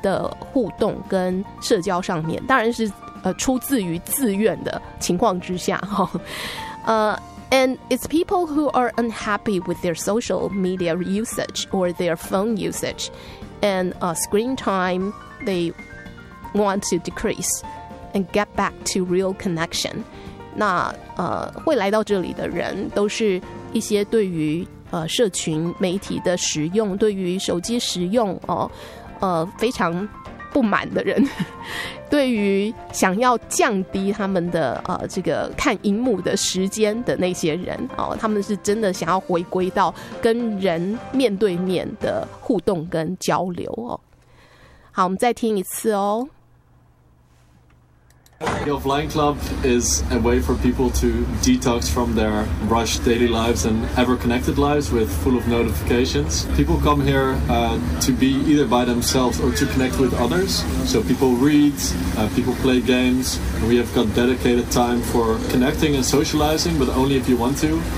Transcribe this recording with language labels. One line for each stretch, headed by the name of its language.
Chinese: 的互动跟社交上面，当然是出自于自愿的情况之下哈。
English: And it's people who are unhappy with their social media usage or their phone usage and screen time, they want to decrease and get back to real connection.
Chinese: 那会来到这里的人都是一些对于社群媒体的使用，对于手机使用非常不满的人，对于想要降低他们的这个看荧幕的时间的那些人他们是真的想要回归到跟人面对面的互动跟交流好，我们再听一次
English: Flying Club is a way for people to detox from their rushed daily lives and ever-connected lives with full of notifications. People come here to be either by themselves or to connect with others. So people read, people play games, and we have got dedicated time for connecting and socializing, but only if you want to.